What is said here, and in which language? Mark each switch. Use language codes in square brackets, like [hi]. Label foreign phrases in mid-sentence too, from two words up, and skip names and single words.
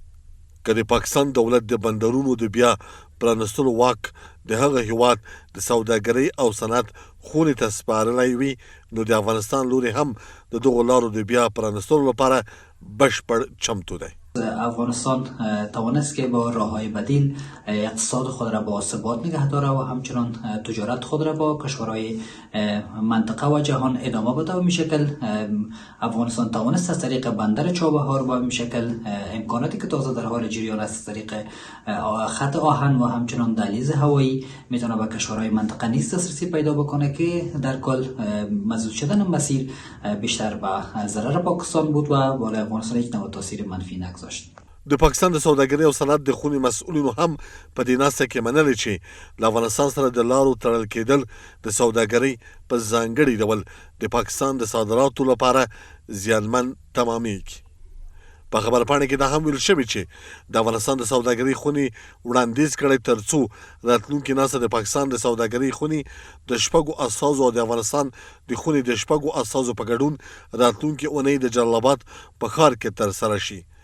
[ps] که د پاکستان دولت د بندرونو د بیا پرانیستلو واک د هغه هیواد د سوداګرۍ او صنعت خونې ته سپارلی وي، نو د افغانستان لوري هم د دغو لارو د بیا پرانیستلو لپاره بشپړ چمتو دی. [fa] افغانستان توانست که با راه‌های بدیل اقتصاد خود را با ثبات نگه داره و همچنان تجارت خود را با کشورهای منطقه و جهان ادامه بده و میشکل افغانستان توانست از طریق بندر چابهار و میشکل امکاناتی که تازه در حال جریان است از طریق خط آهن و همچنان دهلیز هوایی میتونه به کشورهای منطقه نیز دسترسی پیدا بکنه که در کل مسدود شدن مسیر بیشتر به ضرر پاکستان بود و بالای افغانستان یک نوع تاثیر منفی نگذاشت. [ps] د پاکستان د سوداګرۍ او صنعت د خونې مسؤلینو هم په دې ناسته کې منلي چې له افغانستان سره د لارو تړل کېدل د سوداګرۍ په ځانګړي ډول د پاکستان د صادراتو لپاره زیانمن تمامیږي. په خبرپاڼې کې دا هم ویل شوي چې د افغانستان د سوداګرۍ خونې وړاندیز کړی تر څو راتلونکې ناسته د پاکستان د سوداګرۍ خونې د 6 استازو او د افغانستان د خونې د 6 استازو په ګډون راتلونکې اونۍ د جلال آباد په ښار کې ترسره شي.